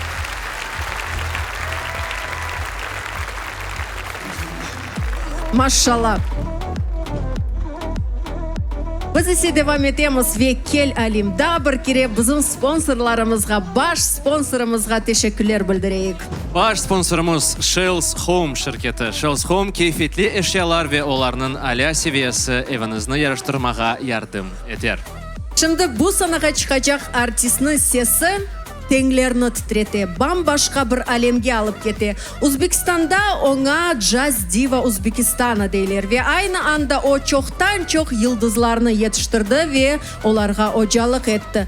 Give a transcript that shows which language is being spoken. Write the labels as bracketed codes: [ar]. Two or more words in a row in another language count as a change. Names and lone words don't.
[crh] Maşallah. Biz ise devam etemiz ve kel alim da bir kere bizim sponsorlarımızga, baş sponsorumuzga teşekkürler bildireyik. Baş sponsorumuz Shells Home şirketi. Shells Home keyfetli eşyalar ve onların ala seviyesi evinizni yarıştırmağa yardım eder. Şimdi bu sanaga çıkacak artistnin sesi tenglerini titrete, bambaşka bir alemge alıp kete. Uzbekistan'da ona Jazz Diva Uzbekistana deyler ve aynı anda o çoktan çok yıldızlarını yetiştirdi ve onlarga hocalık etti.